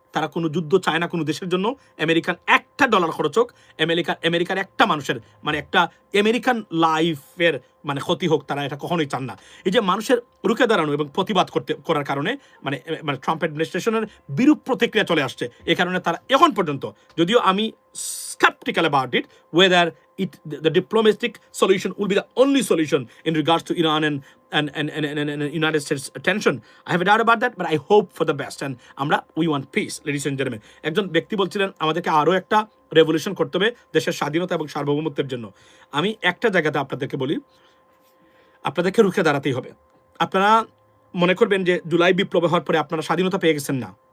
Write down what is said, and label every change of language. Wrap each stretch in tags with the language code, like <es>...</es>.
<bn>তারা কোনো যুদ্ধ চায় না কোনো দেশের জন্য। আমেরিকান $1 খরচ হোক, আমেরিকার একটা মানুষের একটা আমেরিকান লাইফের ক্ষতি হোক, তারা এটা কখনোই চান না। এই যে মানুষের রুখে দাঁড়ানো এবং প্রতিবাদ করার কারণে ট্রাম্প অ্যাডমিনিস্ট্রেশনের বিরূপ প্রতিক্রিয়া চলে আসছে। এই কারণে তারা এখন পর্যন্ত, যদিও আমি</bn> <en>skeptical about it, whether the diplomatic solution will be the only solution in regards to Iran and United States tension. I have a doubt about that, but I hope for the best. And we want peace, ladies and gentlemen.</en> <bn>একজন ব্যক্তি বলছিলেন আমাদেরকে আরো একটা revolution করতে হবে দেশের স্বাধীনতা এবং সার্বভৌমত্বের জন্য। আমি একটা জায়গাতে আপনাদেরকে বলি, আপনাদেরকে রুখে দাঁড়াতেই হবে। আপনারা মনে করবেন যে জুলাই বিপ্লব হওয়ার পরে আপনারা স্বাধীনতা পেয়ে গেছেন না।</bn>